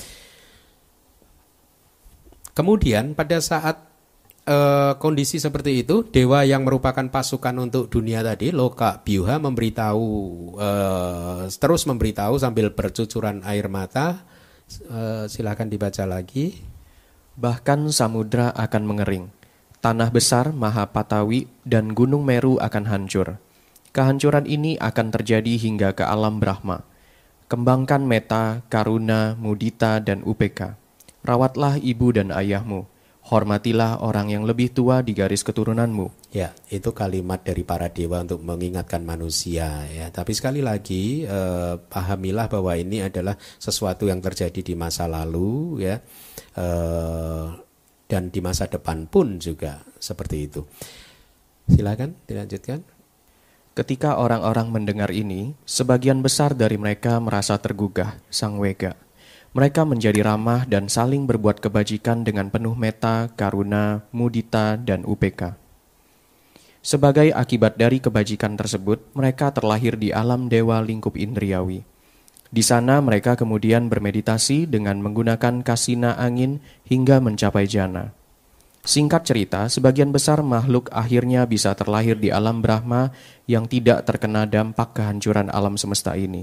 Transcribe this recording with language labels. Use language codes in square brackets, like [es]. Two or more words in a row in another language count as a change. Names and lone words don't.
[id] Kemudian pada saat kondisi seperti itu, dewa yang merupakan pasukan untuk dunia tadi, Loka Byuha, memberitahu, terus memberitahu sambil bercucuran air mata. Silakan dibaca lagi. Bahkan samudra akan mengering, tanah besar Mahapatawi dan gunung Meru akan hancur. Kehancuran ini akan terjadi hingga ke alam Brahma. Kembangkan meta, [pi] karuna, mudita, [id] dan upeka. Rawatlah ibu dan ayahmu. Hormatilah orang yang lebih tua di garis keturunanmu. Ya, itu kalimat dari para dewa untuk mengingatkan manusia ya. Tapi sekali lagi pahamilah bahwa ini adalah sesuatu yang terjadi di masa lalu ya, dan di masa depan pun juga seperti itu. Silakan dilanjutkan. Ketika orang-orang mendengar ini, sebagian besar dari mereka merasa tergugah, sangwega. Mereka menjadi ramah dan saling berbuat kebajikan dengan penuh meta, [pi] karuna, mudita, [id] dan upeka. Sebagai akibat dari kebajikan tersebut, mereka terlahir di alam dewa lingkup indriawi. Di sana mereka kemudian bermeditasi dengan menggunakan kasina angin hingga mencapai jana. Singkat cerita, sebagian besar makhluk akhirnya bisa terlahir di alam Brahma yang tidak terkena dampak kehancuran alam semesta ini.